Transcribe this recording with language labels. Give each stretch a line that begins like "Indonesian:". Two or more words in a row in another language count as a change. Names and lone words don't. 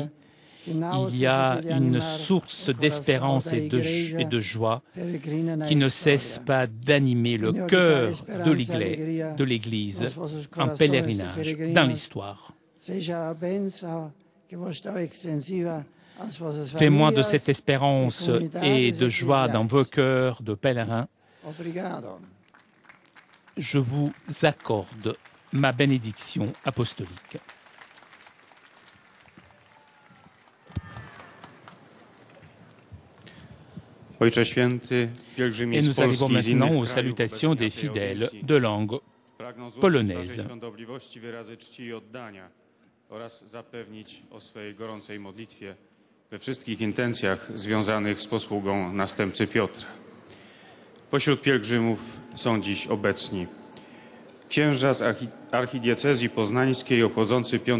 French: Il y a une source d'espérance et de joie qui ne cesse pas d'animer le cœur de l'Église en pèlerinage dans l'histoire. Témoin de cette espérance et de joie dans vos cœurs de pèlerins, je vous accorde ma bénédiction apostolique.
Polish: Ojcze Święty, pielgrzymi
French: Et
Polish: z
French: nous arrivons
Polish: Polski, z
French: maintenant
Polish: innych
French: aux
Polish: krajów
French: salutations des
Polish: obecni na tej
French: fidèles
Polish: audiencji.
French: de langue
Polish: Pragnę złożyć
French: polonaise.
Polish: waszej świątobliwości wyrazy czci i oddania oraz zapewnić o swej gorącej modlitwie we wszystkich intencjach związanych z posługą następcy Piotra. Pośród pielgrzymów są dziś obecni księża z archidiecezji poznańskiej obchodzący 5.